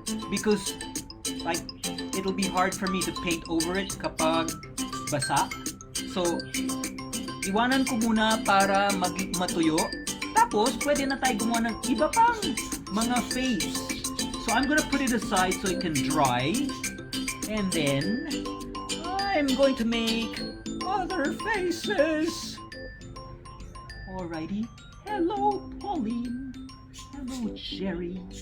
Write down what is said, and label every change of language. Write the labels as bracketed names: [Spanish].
[English] Because like it'll be hard for me to paint over it [Filipino] kapag basa. So iwanan ko muna para matuyo. Tapos pwede na tayo gumawa ng iba pang mga face. [English] So I'm gonna put it aside so it can dry. And then I'm going to make other faces. Alrighty. Hello, Pauline. Hello, Jerry.